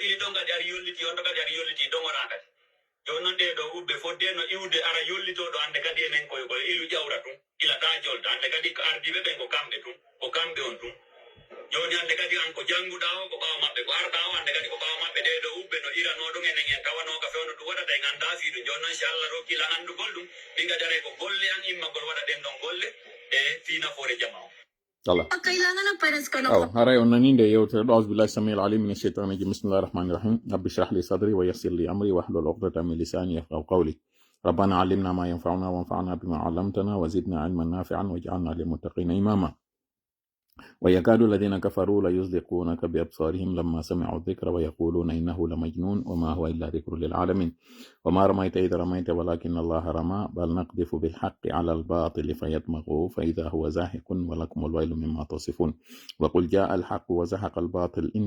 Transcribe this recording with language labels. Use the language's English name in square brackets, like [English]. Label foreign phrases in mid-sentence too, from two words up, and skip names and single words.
[Fula] iri ɗon kadi ari yolliti on ɗo kadi ari yolliti dogora kadi joni noon ɗe ɗo ubbe fodde no iwde ara yollitoɗo hande kadi enen koye ilu ƴawra tum ilata jolta hande kadi ko ardiɓe ɓen ko kamɓe on tum joni hande kadi an ko jannguɗa o ko ɓawa maɓɓe ko arɗa o hande kadi ko ɓawa maɓɓe ɗe ɗo ubbe no irano ɗum enen en tawanoka fewno ɗum waɗata en anda fiiɗum joni noon si Allah rokkila andugol ɗum ɗi gadare ko golle an immagol waɗa ɗen ɗon golle e fi nafoore jama o haray on nani nde yewtere ɗo [Arabic] أعوذ بالله السميع العليم من الشيطان الرجيم بسم الله الرحمن الرحيم رب اشرح لي صدري ويسر لي أمري واحلل عقدة من لساني يفقهوا قولي ربنا علمنا ما ينفعنا وانفعنا بما علمتنا وزدنا علما نافعا واجعلنا للمتقين إماما ويكاد الذين كفروا ليزلقونك بأبصارهم لما سمعوا الذكر ويقولون إنه لمجنون وما هو إلا ذكر للعالمين وما رميت إذ رميت ولكن الله رمى بل نقذف بالحق على الباطل فيدمغه فإذا هو زاهق ولكم الويل مما تصفون وقل جاء الحق وزهق الباطل إن